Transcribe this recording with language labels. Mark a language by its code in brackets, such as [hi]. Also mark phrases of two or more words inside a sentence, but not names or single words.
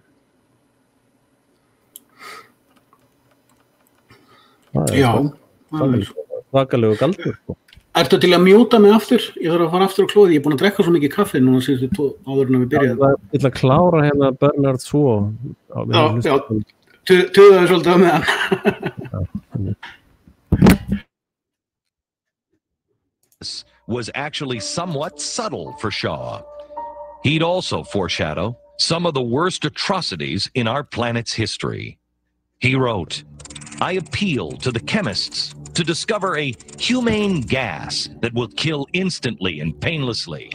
[is] Já. Svakalegu galdur sko. Ertu til að mjúta mig aftur? Ég þarf að fara aftur á klóði, ég búin að drekka svo mikið kaffi núna síðustu áður en við byrjaðum. Ég ætla að klára hérna Bernhard svo. Já, tuðaði svolítið á meðan. [en] Was actually somewhat subtle for Shaw. He'd also foreshadow some of the worst atrocities in our planet's history. He wrote, I appeal to the chemists to discover a humane gas that will kill instantly and painlessly.